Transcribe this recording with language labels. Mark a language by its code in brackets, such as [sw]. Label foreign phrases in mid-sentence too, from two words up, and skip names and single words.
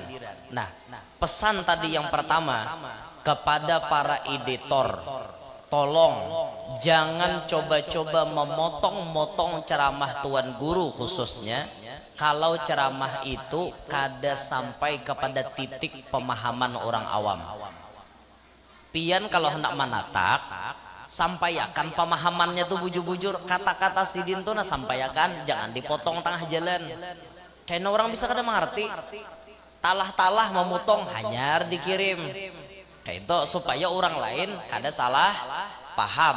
[id] Nah, pesan tadi yang pertama kepada para editor, tolong jangan coba-coba memotong-motong ceramah tuan guru khususnya. [bjn] Kalau ceramah itu kada sampai kepada titik pemahaman orang awam. Pian kalau hendak menatak, sampaikan pemahamannya tuh bujur-bujur. Kata-kata sidin tuh sampaikan, jangan dipotong tengah jalan. Karena orang bisa kada mengerti. Talah-talah memotong hanyar dikirim. Kayak itu supaya orang lain kada salah paham.